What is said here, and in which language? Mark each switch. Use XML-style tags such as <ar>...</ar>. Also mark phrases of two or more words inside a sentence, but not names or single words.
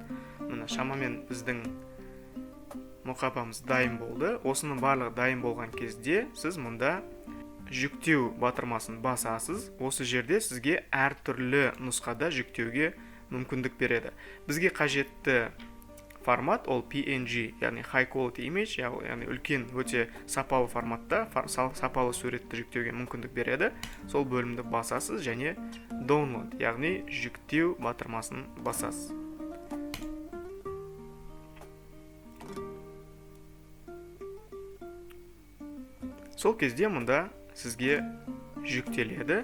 <kk>Мына шамамен біздің мұқабамыз дайын болды. Осының барлығы дайын болған кезде сіз мұнда жүктеу батырмасын басасыз. Осы жерде сізге әртүрлі нұсқада жүктеуге мүмкіндік береді. Бізге қажетті формат ол PNG, яғни</kk> <en>high quality image,</en> <kk>яғни үлкен, өте сапалы форматта сапалы суретті жүктеуге мүмкіндік береді. Сол бөлімді басасыз және download, яғни жүктеу батырмасын басасыз. Сол кезде мұнда сізге жүктеледі.</kk>